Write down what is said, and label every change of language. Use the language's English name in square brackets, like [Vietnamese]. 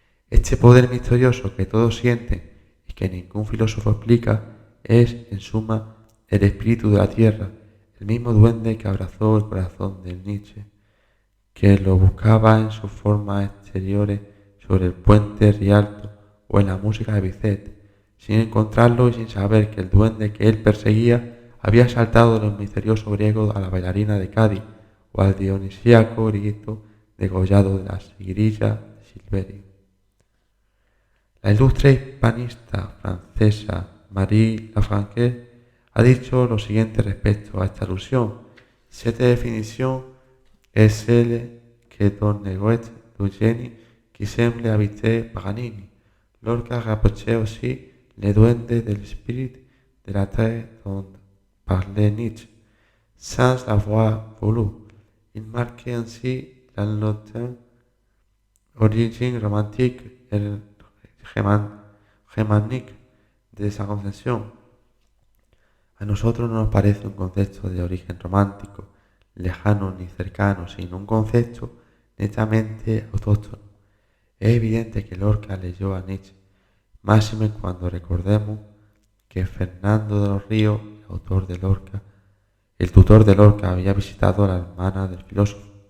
[Spanish] Este poder misterioso que todos sienten y que ningún filósofo explica es, en suma, el espíritu de la tierra, el mismo duende que abrazó el corazón de Nietzsche, que lo buscaba en sus formas exteriores sobre el puente Rialto o en la música de Bizet, sin encontrarlo y sin saber que el duende que él perseguía había saltado de los misteriosos griegos a la bailarina de Cádiz o al dionisíaco grito degollado de la sigrilla de Silverio. La ilustre hispanista francesa Marie Lafranquais ha dicho lo siguiente respecto a esta alusión. [French] Cette définition est celle que donne Goethe du génie qui semble habiter Paganini. Lorca rapprochait aussi les duendes de l'esprit de la terre dont parlait Nietzsche, sans l'avoir voulu. Il marquait ainsi la lointaine origine romantique et germanique de [Spanish] esa concepción. A nosotros no nos parece un concepto de origen romántico, lejano ni cercano, sino un concepto netamente autóctono. Es evidente que Lorca leyó a Nietzsche, máxime cuando recordemos que Fernando de los Ríos, el tutor de Lorca, había visitado a la hermana del filósofo.